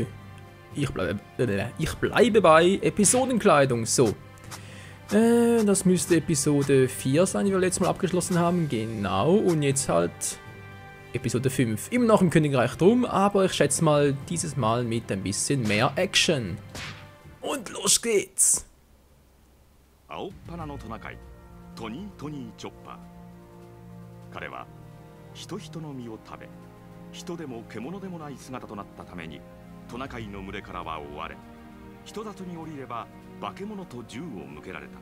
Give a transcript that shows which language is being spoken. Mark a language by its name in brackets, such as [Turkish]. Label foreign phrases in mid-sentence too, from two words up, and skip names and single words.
[German] Ich bleibe bei Episodenkleidung, so. Das müsste Episode 4 sein, die wir letztes Mal abgeschlossen haben. Genau, und jetzt halt Episode 5. Immer noch im Königreich drum, aber ich schätze mal dieses Mal mit ein bisschen mehr Action. Und los geht's! [Japanese] 青っ鼻のトナカイトニートニーチョッパー。彼は人々の実を食べ、人でも獣でもない姿となったためにトナカイの群れからは追われ、人里に降りれば化け物と銃を向けられた。